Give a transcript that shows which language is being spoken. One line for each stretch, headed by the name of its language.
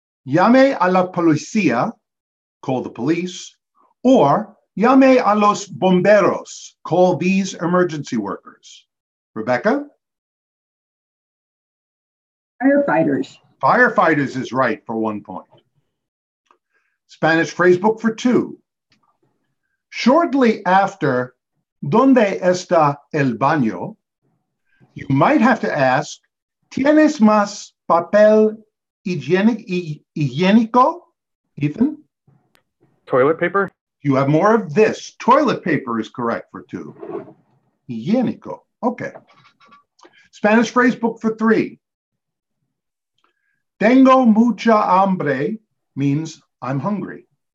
Spanish: llame a la policía,
English: call the police, or
Spanish: llame a los bomberos,
English: call these emergency workers. Rebecca? Firefighters. Firefighters is right for 1 point. Spanish phrasebook for 2. Shortly after,
Spanish: ¿Dónde está el baño?
English: You might have to ask,
Spanish: ¿Tienes más papel higiénico?
English: Ethan? Toilet paper? You have more of this. Toilet paper is correct for 2. Higiénico. Okay. Spanish phrasebook for 3.
Spanish: Tengo mucha hambre
English: means I'm hungry.